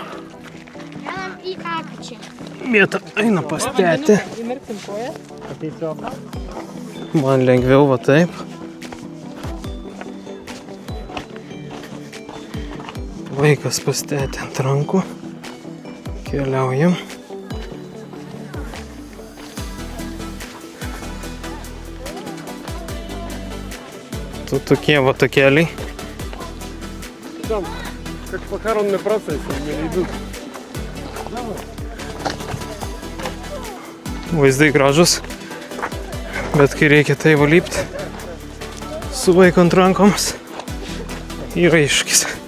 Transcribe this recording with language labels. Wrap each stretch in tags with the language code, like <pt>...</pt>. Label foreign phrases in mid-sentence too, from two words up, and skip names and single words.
<lt>Einam į apačią. Vieta eina pas tetę. Įmerksim koją. Man lengviau va taip. Vaikas pastatė ant rankų. Keliaujam.</lt> <ru>Тут такие вот такeliai. Там, как похоронный процесс, они идут.</ru> <lt>Vaizdai gražus, bet kai reikia tai valyti su vaiku ant rankoms, yra iššūkis.</lt>